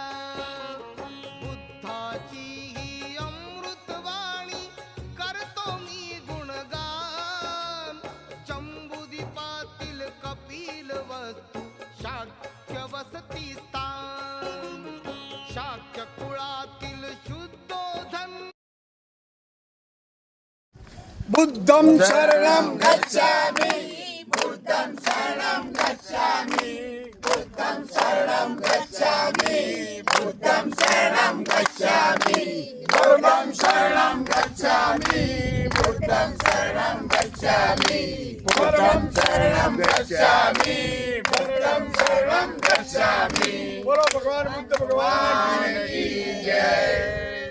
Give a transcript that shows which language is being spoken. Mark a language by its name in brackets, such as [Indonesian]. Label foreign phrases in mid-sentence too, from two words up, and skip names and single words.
[Marathi] बुद्धाची ही अमृतवाणी करतो मी गुणगान जम्बुद्वीपातील कपिल वस्तू शाक्य वसती स्थान शाक्य कुळातील शुद्धोधन [Pali] बुद्धं शरणं गच्छामि बुद्धं शरणं गच्छामि बुद्धं शरणं गच्छामि बुद्धं शरणं गच्छामि धर्मं शरणं गच्छामि बुद्धं शरणं गच्छामि धर्मं शरणं गच्छामि बुद्धं शरणं गच्छामि [Hindi] बोलो भगवान बुद्ध भगवान की जय।